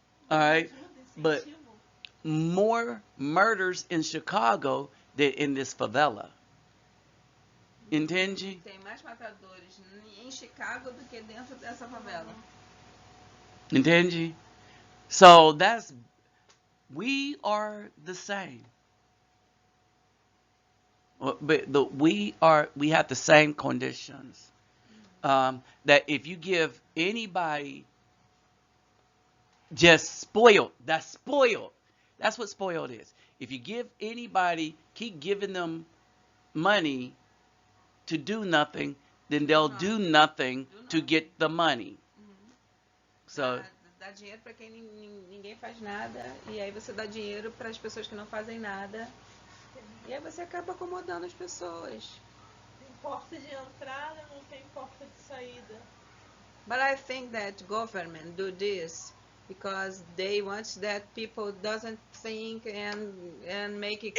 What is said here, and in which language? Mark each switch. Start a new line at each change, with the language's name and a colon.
English: All right, but more murders in Chicago than in this favela.
Portuguese: Entende? Tem mais matadores em Chicago do que dentro dessa favela. Entende?
English: So we are the same. But we have the same conditions. That if you give anybody just spoiled, that's spoiled. That's what spoiled is. If you give anybody, keep giving them money to do nothing, then they'll do nothing to get the money. So
Portuguese: dá dinheiro para quem ninguém faz nada, e aí você dá dinheiro para as pessoas que não fazem nada, e aí você acaba acomodando as pessoas. Tem porta de entrada, não tem porta de saída.
English: But I think that government do this because they want that people doesn't think and make it